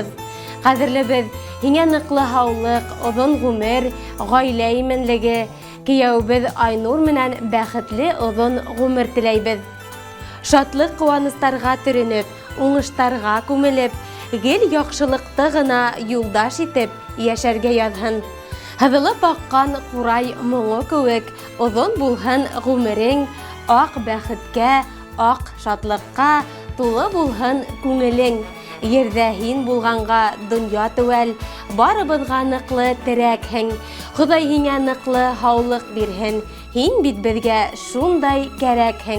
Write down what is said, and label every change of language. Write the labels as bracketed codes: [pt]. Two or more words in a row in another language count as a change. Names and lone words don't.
[tt] Кадерлебез, һиңә ныклы һаулык, озын гомер, гаилә именлеге, кияүбез Айнур менән бәхетле озын гомер теләйбез. Шатлык куаныстарга төренеп, уңыштарга күмелеп, гел яхшылыкты гына юлдаш итеп яшәргә язһын. [ba] Һыҙылып аккан ҡурай моңо кеүек, озон булһын ғүмерең, ак бәхеткә, ак шатлыҡҡа тулы булһын күңелең. Ерҙә һин булғанға донъя теүәл, барыбыҙға ныҡлы терәкһең. Хоҙай һиңә ныҡлы һаулыҡ бирһен, һин бит беҙгә шундай кәрәкһең.